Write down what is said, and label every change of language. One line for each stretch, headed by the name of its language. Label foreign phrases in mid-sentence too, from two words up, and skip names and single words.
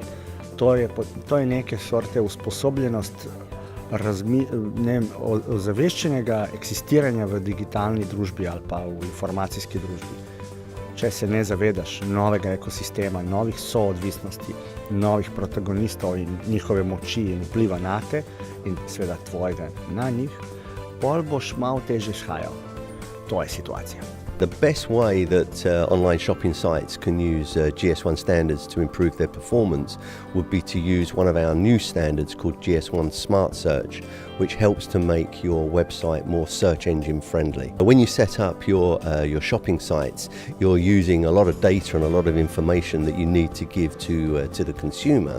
Slovenian: To je neke sorte usposobljenost ozaveščenega eksistiranja v digitalni družbi ali pa v informacijski družbi. Če se ne zavedaš novega ekosistema, novih soodvisnosti, novih protagonistov in njihove moči in vpliva na te in seveda tvojega na njih, bolj boš malo težje shajal. To je situacija.
English: The best way that online shopping sites can use GS1 standards to improve their performance would be to use one of our new standards called GS1 Smart Search, which helps to make your website more search engine friendly. When you set up your shopping sites, you're using a lot of data and a lot of information that you need to give to the consumer.